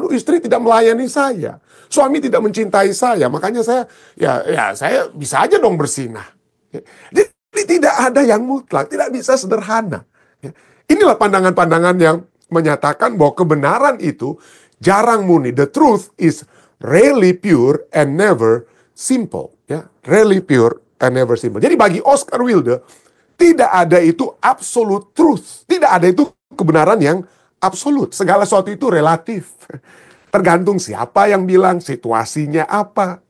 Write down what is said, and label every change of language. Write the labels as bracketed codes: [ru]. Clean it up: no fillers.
[id] Istri tidak melayani saya. Suami tidak mencintai saya. Makanya saya bisa aja dong bersinah. Jadi tidak ada yang mutlak, tidak bisa sederhana. Inilah pandangan-pandangan yang menyatakan bahwa kebenaran itu jarang murni. [en] The truth is rarely pure and never simple. Ya, rarely pure and never simple. [id] Jadi bagi Oscar Wilde, tidak ada itu absolute truth. Tidak ada itu kebenaran yang absolut. Segala sesuatu itu relatif. Tergantung siapa yang bilang, situasinya apa.